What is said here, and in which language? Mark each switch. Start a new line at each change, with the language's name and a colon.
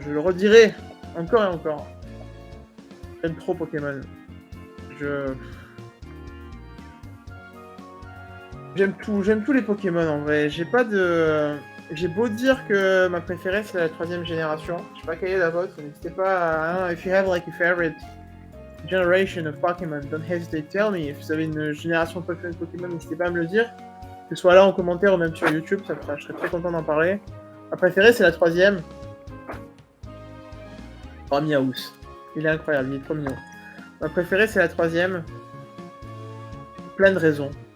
French: Je le redirai encore et encore. J'aime trop Pokémon. J'aime tous les Pokémon en vrai. J'ai beau dire que ma préférée c'est la 3ème génération. Je sais pas quelle est la vôtre. N'hésitez pas à...
English: If you have like a favorite generation of Pokémon, don't hesitate to tell me.
French: Si vous avez une génération préférée de Pokémon, n'hésitez pas à me le dire. Que ce soit là en commentaire ou même sur YouTube, je serais très content d'en parler. Ma préférée c'est la 3ème. Oh, Miaous. Il est incroyable, il est trop mignon. Ma préférée c'est la 3ème. Plein de raisons.